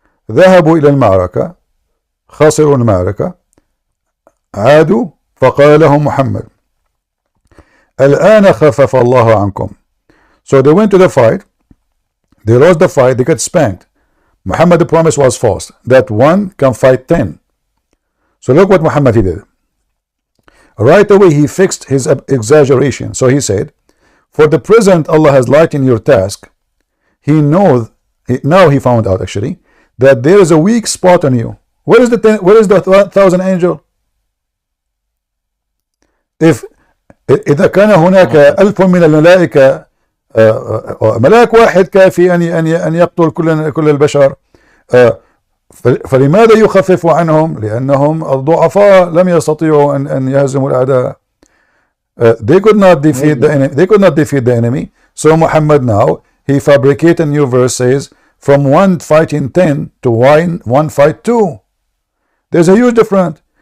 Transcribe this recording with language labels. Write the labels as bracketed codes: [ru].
[ar] ذهبوا إلى المعركة خسروا المعركة عادوا فقال لهم محمد الآن خفف الله عنكم. [en] So they went to the fight, they lost the fight, they got spanked. Muhammad, the promise was false, that one can fight 10. So look what Muhammad he did. Right away he fixed his exaggeration. So he said, for the present Allah has lightened your task. Now he found out actually that there is a weak spot on you. Where is the 1,000 angel? [ar] إذا كان هناك 1000 من الملائكة ملاك واحد كافي أن يقتل كل البشر، فلماذا يخفف عنهم؟ لأنهم الضعفاء لم يستطيعوا أن يهزموا الأعداء. [en] They could not defeat the enemy. So Muhammad now he fabricated a new verse, says from one fighting 10 to one fight 2. There's a huge difference.